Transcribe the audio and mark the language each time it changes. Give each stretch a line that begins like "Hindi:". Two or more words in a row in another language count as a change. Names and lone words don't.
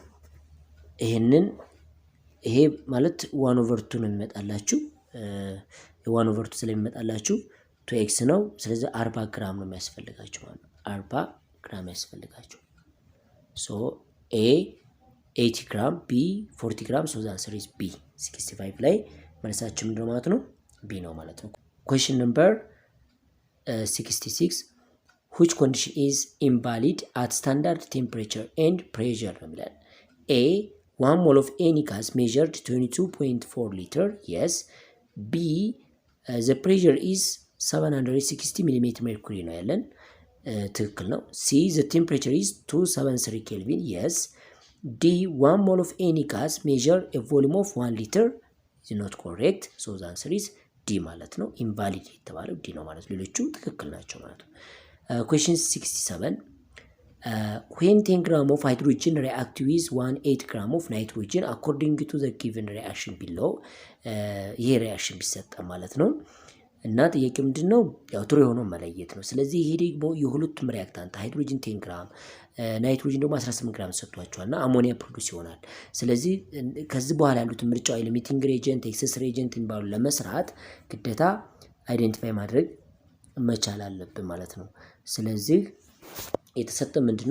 Amharic: ይሄ ማለት 1/2 ነው የሚመጣላችሁ የ1/2 ስለሚመጣላችሁ 2x ነው ስለዚህ 40 ግራም ነው የሚያስፈልጋችሁ ማለት 40 ግራም ያስፈልጋችሁ
English: so a 80 gram b 40 gram so the answer is b
Amharic: 65 ላይ መልሳችን ምንድነው ማለት ነው b ነው ማለት ነው
English: question number 66 which condition is invalid at standard temperature and pressure
Amharic: ነው የሚለው
English: a 1 mole of any gas measured 22.4 liter yes b the pressure is 760 mm mercury
Amharic: ነው ያለን ትክክል ነው
English: c the temperature is 273 kelvin yes d 1 mole of any gas measure a volume of 1 liter is not correct so the answer is d
Amharic: ዲ ማለት ነው። ኢንቫሊድ የተባለው ዲ ነው ማለት ነው። ሌሎቹ ትክክል ናቸው ማለት ነው።
English: ኩዌስችን 67 when 10 gram of hydrogen react with 1.8 gram of nitrogen according to the given reaction below
Amharic: ይሄ ሪአክሽን ቢሰጠ ማለት ነው። እና ጥያቄው ምንድነው? ያው ትሩ የሆነው መለየት ነው። ስለዚህ ይሄ ደግሞ የሁለቱም ሪአክታንት ሃይድሮጅን 10 ግራም ናይትሮጅን ደግሞ 18 ግራም ሰጥቷቸዋልና አሞኒያ ፕሮዲዩስ ይሆናል። ስለዚህ ከዚህ በኋላ ያሉት ምርጫው
English: limiting reagent፣ excess reagent
Amharic: የሚባሉ ለመስራት ግዴታ አይደንቲፋይ ማድረግ መቻል አለብን ማለት ነው። ስለዚህ የተሰጠ ምንድነው?